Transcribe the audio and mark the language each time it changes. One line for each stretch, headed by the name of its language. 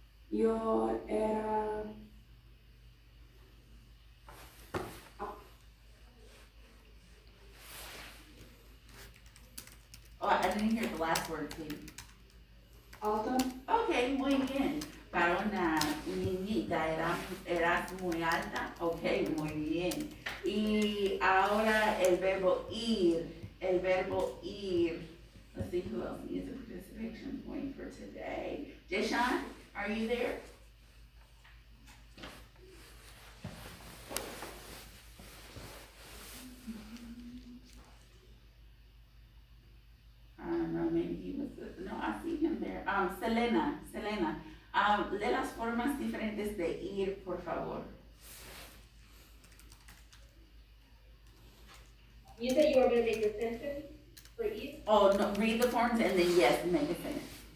Spanish: Yo era.
English: Oh, I didn't hear the last word, please.
Spanish: Alta. Ok, muy bien. Para una niñita, eras muy alta. Ok, muy bien. Y ahora el verbo ir. El verbo ir.
English: Let's see who else needs a participation point for today. Deshaun, are you there? I don't know, maybe he was, no, I see him there.
Spanish: Selena, lee las formas diferentes de ir, por favor.
English: You said you were gonna make a sentence for each? Oh, no, read the forms and then yes, make a sentence.